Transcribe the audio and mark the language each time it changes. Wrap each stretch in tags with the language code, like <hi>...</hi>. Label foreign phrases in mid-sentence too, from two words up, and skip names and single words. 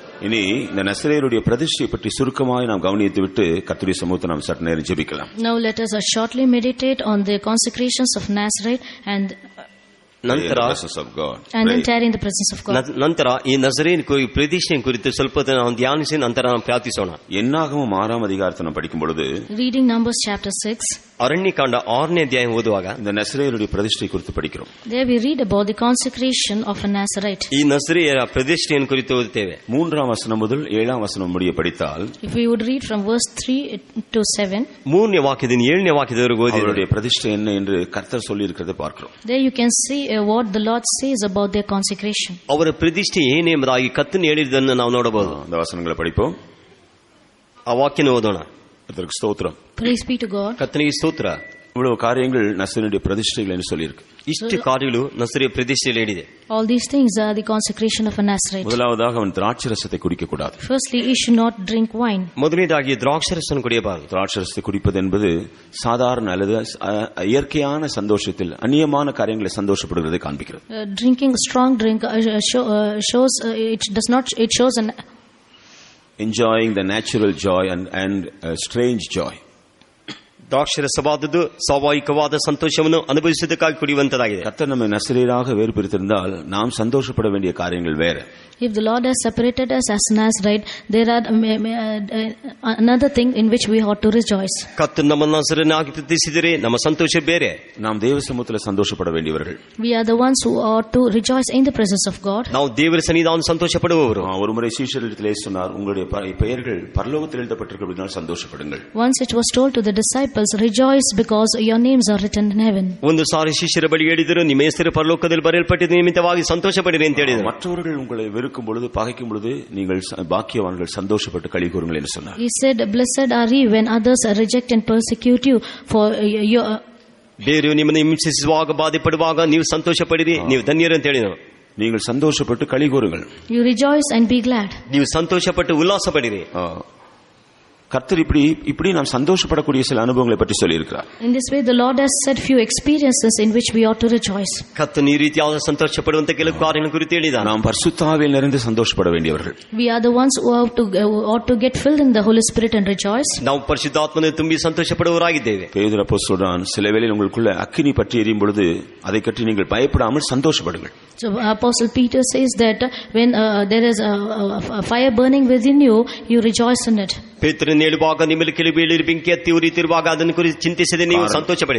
<ta>இனி இந்த நசரேயருடைய பிரதிஷ்டை பற்றி சுருக்கமாய் நாம் கவனித்துவிட்டு கர்த்தருடைய சமூகத்தை நாம் சற்று நேரம் ஜெபிக்கலாம்.</ta> <en>Now let us shortly meditate on the consecrations of Nazareth and</en> <kn>ನಂತರ</kn> <en>entire in the presence of God.</en> <kn>ನಂತರ ಈ ನಜರೇಯನ ಪ್ರತಿಷ್ಠೆ ಕುರಿತು ಸ್ವಲ್ಪ ನಾವು ಧ್ಯಾನಿಸಿ ನಂತರ ನಾವು ಪ್ರಾರ್ಥಿಸೋಣ.</kn> <ta>ಎನ್ನಾಗಮಂ 6ಾம் அதிகாரத்தை நாம் படிக்கும் பொழுது</ta> <en>reading Numbers chapter 6</en> <kn>ಅರಣ್ಯಕಾಂಡ 6ನೇ ಅಧ್ಯಾಯ ಓದುವಾಗ</kn> <ta>இந்த நசரேயருடைய பிரதிஷ்டை குறித்து படிக்கிறோம்.</ta> <en>there we read about the consecration of a Nazarite.</en> <kn>ಈ ನಜರೇಯರ ಪ್ರತಿಷ್ಠೆಯನ್ನು ಕುರಿತು ಓದುತ್ತೇವೆ.</kn> <ta>3ாம் வசனம் முதல் 7ாம் வசனம் முடிய படித்தால்</ta> <en>if we would read from verse 3 to 7</en> <kn>3ನೇ ವಾಕ್ಯದಿಂದ 7ನೇ ವಾಕ್ಯದವರೆಗೆ ಓದಿ</kn> <ta>அவருடைய பிரதிஷ்டை என்ன என்று கர்த்தர் சொல்லி இருக்கிறதை பார்க்கிறோம்.</ta> <en>there you can see what the Lord says about their consecration.</en> <kn>ಅವರ ಪ್ರತಿಷ್ಠೆ ಏನೆಂಬುದಾಗಿ ಕರ್ತನು ಹೇಳಿದ್ದನ್ನು ನಾವು ನೋಡಬಹುದು.</kn> <ta>இந்த வசனங்களை படிப்போம்.</ta> <kn>ಆ ವಾಕ್ಯನ ಓದೋಣ.</kn> <ta>கர்த்தருக்கு ஸ்தோத்திரம்.</ta> <en>praise be to God.</en> <kn>ಕರ್ತನಿಗೆ ಸ್ತೋತ್ರ.</kn> <ta>இவ்வளவு காரியங்கள் நசரேயனுடைய பிரதிஷ்டைகள் என்று சொல்லியிருக்கு.</ta> <kn>ಇಷ್ಟು ಕಾರ್ಯಗಳು ನಸರೇಯ ಪ್ರತಿಷ್ಠೆಯಲ್ಲಿ ಹೇಳಿದೆ.</kn> <en>all these things are the consecration of a Nazarite.</en> <ta>முதலாவதாக அவன் திராட்சரசத்தை குடிக்க கூடாது.</ta> <en>firstly he should not drink wine.</en> <kn>ಮೊದಲನೇದಾಗಿ ದ್ರಾಕ್ಷಾರಸವನ್ನು ಕುಡಿಯಬಾರದು.</kn> <ta>திராட்சரசத்தை குடிப்பது என்பது சாதாரண அல்லது இயற்கையான சந்தோஷத்தில் அந்நியமான காரியங்களை சந்தோஷப்படுவதை காண்பிக்கிறது.</ta> <en>drinking strong drink shows it shows an enjoying the natural joy and strange joy.</en> <kn>ದ್ರಾಕ್ಷಾರಸವಾದದ್ದು ಸ್ವಾಭಾವಿಕವಾದ ಸಂತೋಷವನ್ನು ಅನುಭವಿಸುವುದಕ್ಕಾಗಿ ಕುಡಿಯುವಂತದಾಗಿದೆ.</kn> <ta>கர்த்தர் நம்மை நசரேயராக வேறு பிரித்திருந்தால் நாம் சந்தோஷப்பட வேண்டிய காரியங்கள் வேற.</ta> <en>if the Lord has separated us as Nazarite, there are another thing in which we ought to rejoice.</en> <kn>ಕರ್ತನು ನಮ್ಮನ್ನು ನಸರೇಯನಾಗಿ ಪ್ರತಿಷ್ಠಿಸಿದರೆ ನಮ್ಮ ಸಂತೋಷ ಬೇರೆ.</kn> <ta>நாம் தேவ சமூகத்தில் சந்தோஷப்பட வேண்டியவர்கள்.</ta> <en>we are the ones who ought to rejoice in the presence of God.</en> <kn>ನಾವು ದೇವರ ಸನ್ನಿಧಾನದಲ್ಲಿ ಸಂತೋಷ ಪಡುವವರು.</kn> <ta>ஒருமுறை சீஷரிடத்திலே சொன்னார், உங்களுடைய பெயர்கள் பரலோகத்தில் எழுதப்பட்டிருக்கிறபடியால் சந்தோஷப்படுங்கள்.</ta> <en>once it was told to the disciples, rejoice because your names are written in heaven.</en> <kn>ಒಂದು ಸಾರಿ ಶಿಷ್ಯರ ಬಳಿ ಹೇಳಿದರು, ನಿಮ್ಮ ಹೆಸರು ಪರಲೋಕದಲ್ಲಿ ಬರೆಯಲ್ಪಟ್ಟಿದೆ ನಿಮಿತ್ತವಾಗಿ ಸಂತೋಷಪಡಿರಿ ಅಂತ ಹೇಳಿದರು.</kn> <ta>மற்றவர்கள் உங்களை வெறுக்கும் பொழுது பகைக்கும் பொழுது நீங்கள் பாக்கியவான்கள் சந்தோஷப்பட்டு களி கூறுங்கள் என்று சொன்னார்.</ta> <en>he said, blessed are ye when others reject and persecute you for your</en> <kn>ಬೇರೆಯವರು ನಿಮ್ಮನ್ನು ಹಿಂಸಿಸುವಾಗ ಬಾಧೆಪಡುವಾಗ ನೀವು ಸಂತೋಷಪಡಿರಿ, ನೀವು ಧನ್ಯರು ಅಂತ ಹೇಳಿದರು.</kn> <ta>நீங்கள் சந்தோஷப்பட்டு களி கூறுங்கள்.</ta> <en>you rejoice and be glad.</en> <kn>ನೀವು ಸಂತೋಷಪಟ್ಟು ಉಲ್ಲಾಸ ಪಡಿರಿ.</kn> <ta>கர்த்தர் இப்படி நாம் சந்தோஷப்படக்கூடிய சில அனுபவங்களை பற்றி சொல்லி இருக்கிறார்.</ta> <en>in this way the Lord has said few experiences in which we ought to rejoice.</en> <kn>ಕರ್ತನು ಈ ರೀತಿಯಾದ ಸಂತೋಷಪಡುವಂತ ಕೆಲವು ಕಾರ್ಯಗಳನ್ನು ಕುರಿತು ಹೇಳಿದ್ದಾನೆ.</kn> <ta>நாம் பரிசுத்த ஆவியில் நிறைந்து சந்தோஷப்பட வேண்டியவர்கள்.</ta> <en>we are the ones who ought to get filled in the Holy Spirit and rejoice.</en> <kn>ನಾವು ಪರಿಶುದ್ಧಾತ್ಮನಿಂದ ತುಂಬಿ ಸಂತೋಷಪಡುವವರಾಗಿದ್ದೇವೆ.</kn> <ta>பேதுரு அப்போஸ்தலன் சில வேளையில் உங்களுக்குள்ள அக்கினி பற்றி எரியும் பொழுது அதை பற்றி நீங்கள் பயப்படாமல் சந்தோஷப்படுங்கள்.</ta> <en>so Apostle Peter says that when there is a fire burning within you, you rejoice in it.</en> <kn>ಪೇತ್ರನು ಹೇಳುವಾಗ ನಿಮ್ಮಲ್ಲಿ ಕೆಲವು ಬೇಳೆ ಬೆಂಕಿ ಹತ್ತಿ ಉರಿಯುತ್ತಿರುವಾಗ ಅದನ್ನು ಕುರಿತು ಚಿಂತಿಸದೆ ನೀವು ಸಂತೋಷಪಡಿರಿ.</kn>